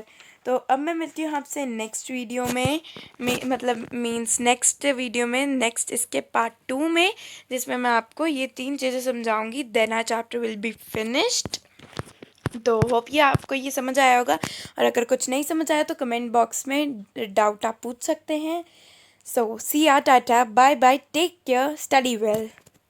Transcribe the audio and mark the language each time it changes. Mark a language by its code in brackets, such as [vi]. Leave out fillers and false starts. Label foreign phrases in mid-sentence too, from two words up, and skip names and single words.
[hi] तो अब मैं मिलती हूँ आपसे [en] next video [hi] में, [en] next video [hi] में, नेक्स्ट इसके पार्ट 2 में, जिसमें मैं आपको ये 3 चीज़ें समझाऊंगी. [en] then our chapter will be finished. [hi] तो होप ये आपको ये समझ आया होगा, और अगर कुछ नहीं समझ आया तो [en] comment box [hi] में डाउट आप पूछ सकते हैं. [en] So, see ya, tata, bye bye, take care, study well.